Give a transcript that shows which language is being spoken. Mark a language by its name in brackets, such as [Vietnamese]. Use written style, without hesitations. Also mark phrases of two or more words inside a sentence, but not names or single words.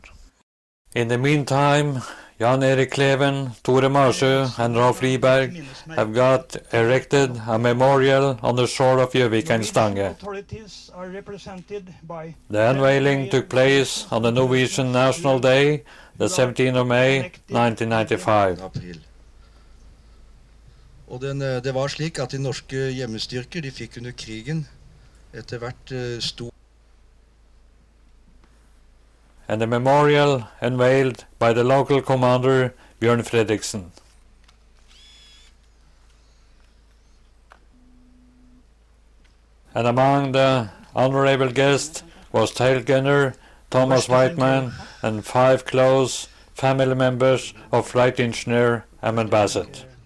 [English] In the meantime, Jan Erik Kleven, Tore Marsjø and Rolf Riberg have got erected a memorial on the shore of Gjøvik and Stange. The unveiling took place on the Norwegian National Day, the 17th of May 1995. [Norwegian] Og det var slik at de norske hjemmestyrker de fikk under krigen etter hvert stor. [English] And the memorial unveiled by the local commander Bjørn Fredriksen. And among the honorable guests was tail gunner Thomas Weightman and 5 close family members of flight engineer Amund Bassett.